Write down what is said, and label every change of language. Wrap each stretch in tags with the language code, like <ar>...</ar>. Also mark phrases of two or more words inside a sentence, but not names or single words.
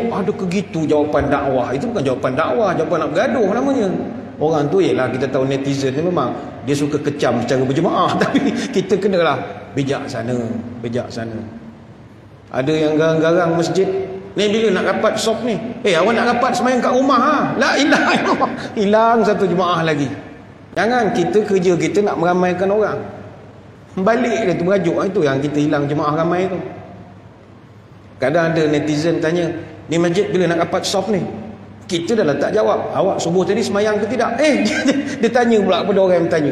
<ms>Ada ke gitu jawapan dakwah? Itu bukan jawapan dakwah, jawapan nak bergaduh namanya. Orang tu ialah kita tahu netizen ni memang dia suka kecam secara berjemaah. Tapi kita kenalah bijaksana. Ada yang garang-garang masjid. Ni bila nak rapat sop ni? Awak nak rapat sembahyang kat rumah ha?</ms> <ar>لا إله إلا الله.</ar> <ms>Hilang satu jemaah lagi. Jangan kita kerja kita nak meramaikan orang. Balik dia tu merajuk. Itu yang kita hilang jemaah ramai tu. Kadang ada netizen tanya, ni masjid bila nak rapat sop ni? Kita dah letak jawab. Awak subuh tadi sembahyang ke tidak? Dia tanya pula kepada orang yang bertanya.</ms>